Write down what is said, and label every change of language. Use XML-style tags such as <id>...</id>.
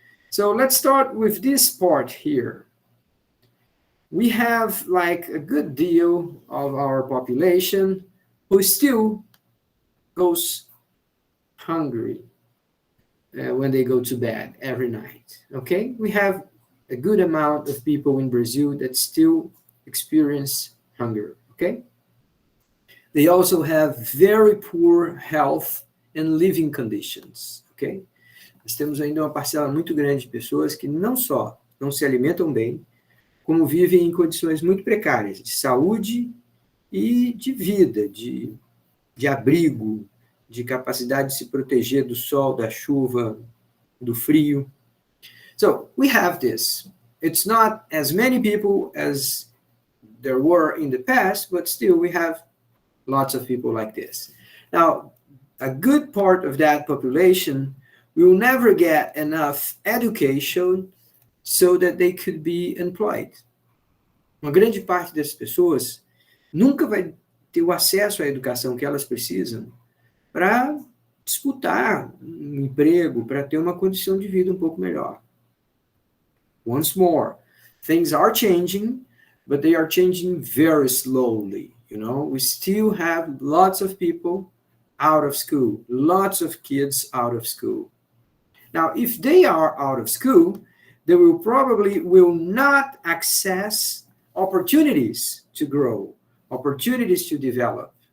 <en>So let's start with this part here. We have a good deal of our population who still goes hungry when they go to bed every night, okay? We have a good amount of people in Brazil that still experience hunger, okay? They also have very poor health and living conditions, okay?</en> <pt>Nós temos ainda uma parcela muito grande de pessoas que não só não se alimentam bem, como vivem em condições muito precárias de saúde e de vida, de abrigo, de capacidade de se proteger do sol, da chuva, do frio.</pt> <en>So we have this. It's not as many people as there were in the past, but still we have lots of people like this. Now, a good part of that population will never get enough education so that they could be employed.</en> <pt>Uma grande parte das pessoas nunca vai ter o acesso à educação que elas precisam para disputar um emprego, para ter uma condição de vida um pouco melhor.</pt> <en>Once more, things are changing, but they are changing very slowly. You know, we still have lots of people out of school, lots of kids out of school. Now, if they are out of school, they will probably will not access opportunities to grow, opportunities to develop.</en>